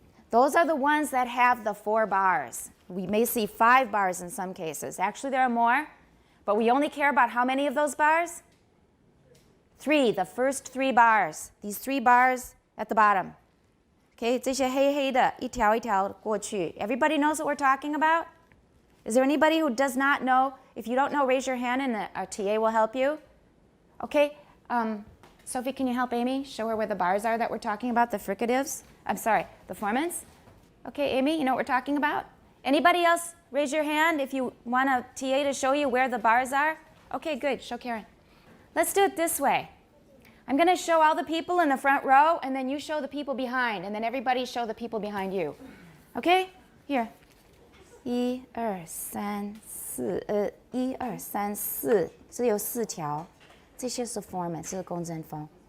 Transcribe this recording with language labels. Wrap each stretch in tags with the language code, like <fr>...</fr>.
<en>Those are the ones that have the 4 bars. We may see 5 bars in some cases. Actually, there are more, but we only care about how many of those bars? 3, the first 3 bars. These 3 bars at the bottom.</en> <zh>Okay, 这些黑黑的一条一条过去.</zh> <en>Everybody knows what we're talking about? Is there anybody who does not know? If you don't know, raise your hand and our TA will help you. Okay, Sophie, can you help Amy? Show her where the bars are that we're talking about, the fricatives. I'm sorry, the formants. Okay, Amy, you know what we're talking about? Anybody else raise your hand if you want a TA to show you where the bars are? Okay, good. Show Karen. Let's do it this way. I'm going to show all the people in the front row, and then you show the people behind, and then everybody show the people behind you. Okay? Here.</en> <zh>1、2、3、4 1、2、3、4这有4条，这些是 formant， 这是共振风。</zh>